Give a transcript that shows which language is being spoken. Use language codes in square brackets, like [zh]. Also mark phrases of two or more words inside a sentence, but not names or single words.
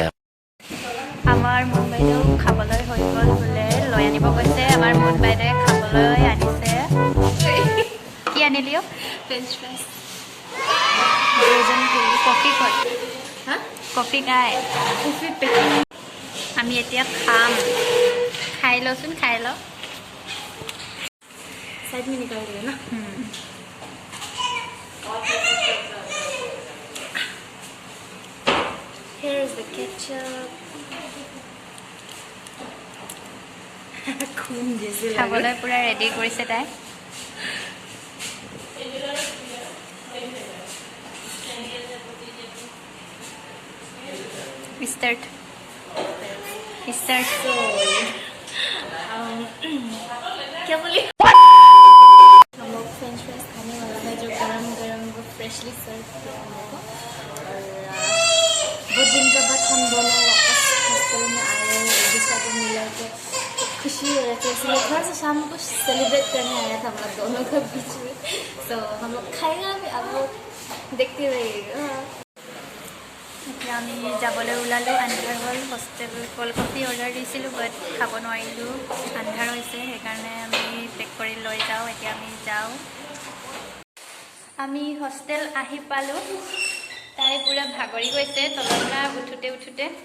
[as] আমাৰ মুন বাইদেউ খাবলৈ হৈ গ'ল বোলে লৈ আনিব কৈছে আমাৰ মুন বাইদেৱে খাবলৈ আনিছে কি আনিলি [en] French fries [as] কফি ক'ত হা কফি খাই [en] coffee packing [as] আমি এতিয়া খাম খাই লওঁচোন খাই লওঁ [hi] साइड में निकाल दिया ना [en] here is the ketchup [hi] खून जैसे लग [as] খাবলৈ পুৰা ৰেডি কৰিছে তাই स्टार्ट [hi] क्या बोली हम लोग फ्रेंच फ्राइज खाने वाला है जो गरम गरम वो [en] freshly serve [hi] किया हम लोग को और बहुत दिन के बाद हम दोनों वापस हॉस्टल में आए हैं एक दूसरे को मिला तो खुशी हो रही थी इसलिए थोड़ा सा शाम को सेलिब्रेट करने आया था हम लोग दोनों के बीच में तो हम लोग खाएगा भी आप लोग देखते रहिएगा [as] এতিয়া আমি যাবলৈ ওলালোঁ আন্ধাৰ হ'ল হোষ্টেল [en] cold coffee order [as] দিছিলোঁ বাট খাব নোৱাৰিলোঁ আন্ধাৰ হৈছে সেইকাৰণে আমি পেক কৰি লৈ যাওঁ এতিয়া আমি যাওঁ আমি হোষ্টেল আহি পালোঁ তাই পুৰা ভাগৰি গৈছে তলৰ পৰা উঠোতে